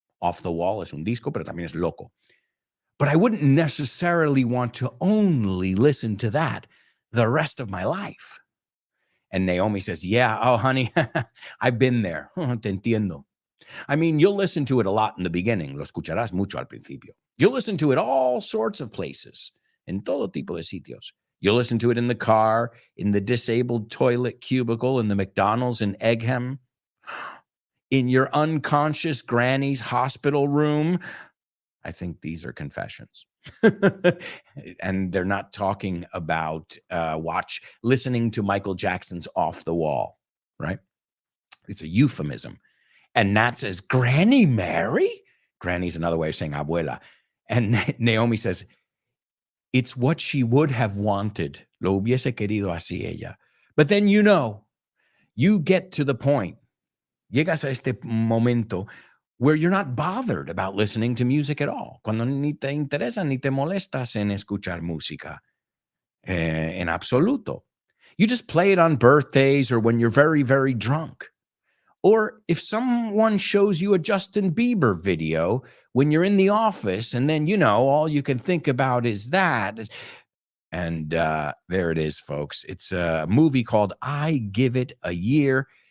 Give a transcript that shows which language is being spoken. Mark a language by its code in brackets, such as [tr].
[es] Off the Wall es un disco, pero también es loco. [en] But I wouldn't necessarily want to only listen to that the rest of my life. And Naomi says, yeah, oh, honey, I've been there. [es] Te entiendo. [en] I mean, you'll listen to it a lot in the beginning. [es] Lo escucharás mucho al principio. [en] You'll listen to it all sorts of places, [es] en todo tipo de sitios. [en] You'll listen to it in the car, in the disabled toilet cubicle, in the McDonald's in Egham, in your unconscious granny's hospital room. I think these are confessions. And they're not talking about listening to Michael Jackson's Off the Wall, right? It's a euphemism. And Nat says, Granny Mary? Granny's another way of saying abuela. And Naomi says, it's what she would have wanted. [es] Lo hubiese querido así ella. [en] But then you get to the point. [es] Llegas a este momento [en] where you're not bothered about listening to music at all. [es] Cuando ni te interesa ni te molestas en escuchar música. En absoluto. [en] You just play it on birthdays or when you're very, very drunk. Or if someone shows you a Justin Bieber video when you're in the office and then, all you can think about is that. And there it is, folks. It's a movie called I Give It a Year.